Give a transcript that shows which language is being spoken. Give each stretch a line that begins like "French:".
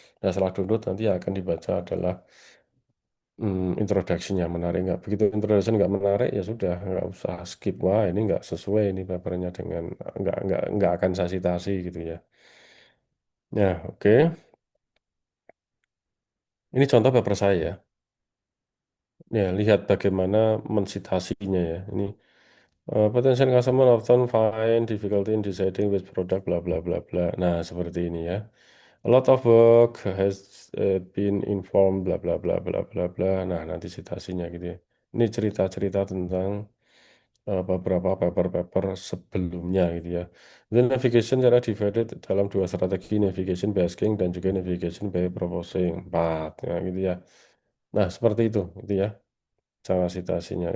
Indonesian: Dan setelah download nanti yang akan dibaca adalah introduction-nya menarik nggak. Begitu introduction nggak menarik ya sudah nggak usah skip. Wah ini nggak sesuai ini papernya dengan nggak akan saya citasi gitu ya. Ya oke. Ini contoh paper saya ya. Ya lihat bagaimana mensitasinya ya.
English: Ini potential customer often find difficulty in deciding which product bla bla bla bla.
Indonesian: Nah, seperti ini ya.
English: A lot of work has been informed bla bla bla bla bla bla.
Indonesian: Nah, nanti citasinya gitu ya. Ini cerita-cerita tentang beberapa paper-paper sebelumnya gitu ya. Dan navigation cara divided dalam dua strategi, navigation by asking dan juga navigation by proposing. Empat, ya, gitu ya. Nah, seperti itu ya. Cara citasinya.